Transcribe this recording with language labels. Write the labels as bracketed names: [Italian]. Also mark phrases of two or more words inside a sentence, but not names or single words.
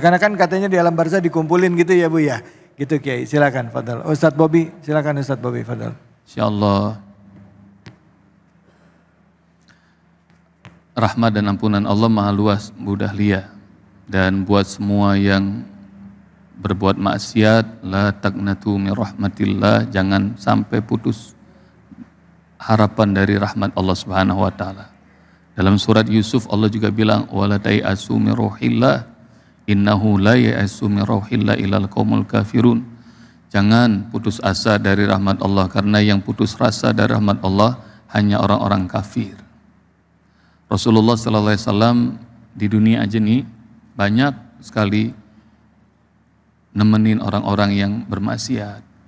[Indonesian] Karena kan katanya di alam barzah dikumpulin gitu ya Bu ya. Gitu Kiai, silakan Fadal. Ustadz Bobi, silakan Ustadz Bobi Fadal. Insyaallah rahmat dan ampunan Allah maha luas Bu Dahlia. Dan buat semua yang berbuat maksiat, [Arabic] لا تقنطوا من رحمة الله, [Indonesian] jangan sampai putus harapan dari rahmat Allah [Arabic] سبحانه وتعالى. [Indonesian] Dalam surat Yusuf Allah juga bilang [Arabic] ولا تيأسوا من روح الله إنه لا ييأس من روح الله إلا القوم الكافرون. [Indonesian] Jangan putus asa dari rahmat Allah, karena yang putus rasa dari rahmat Allah hanya orang-orang kafir. Rasulullah [Arabic] صلى الله عليه وسلم [Indonesian] di dunia aja nih banyak sekali nemenin orang-orang yang bermaksiat.